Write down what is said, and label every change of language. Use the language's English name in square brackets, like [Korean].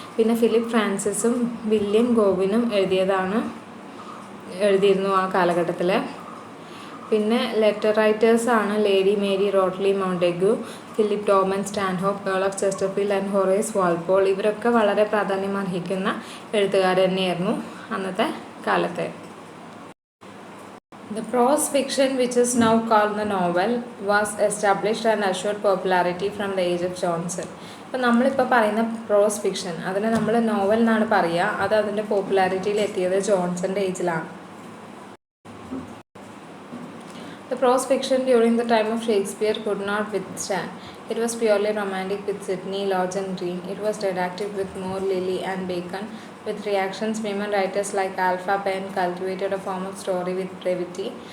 [Malayalam] പിന്നെ Philip ഫ്രാൻസിസും William ഗോവിനും എഴുതിയിരുന്നു ആ കാലഘട്ടത്തിൽ. പിന്നെ letter റൈറ്റേഴ്സാണ് lady Mary റോട്ട്ലി മോണ്ടെഗു, Philip ഡോമന്റ് സ്റ്റാൻഹോപ്പ്, Earl of Chesterfield and Horace Walpole. ഇവരൊക്കെ വളരെ പ്രാധാന്യം അർഹിക്കുന്ന എഴുത്തുകാർ തന്നെയായിരുന്നു അന്നത്തെ കാലത്തെ. [English] The prose fiction, which is now called the novel, was established and assured popularity from the age of Johnson. [Malayalam] ഇപ്പോൾ നമ്മളിപ്പോൾ പറയുന്ന പ്രോസ് ഫിക്ഷൻ, അതിനെ നമ്മൾ നോവൽ എന്നാണ് പറയുക. അത് അതിൻ്റെ പോപ്പുലാരിറ്റിയിൽ എത്തിയത് ജോൺസൻ്റെ ഏജിലാണ്. [English] The prose fiction during the time of Shakespeare could not withstand. It was purely romantic with Sidney, Lodge and Green. It was didactic with Moore, Lilly and Bacon. With reactions, women writers like Alpha Penn cultivated a form of story with brevity.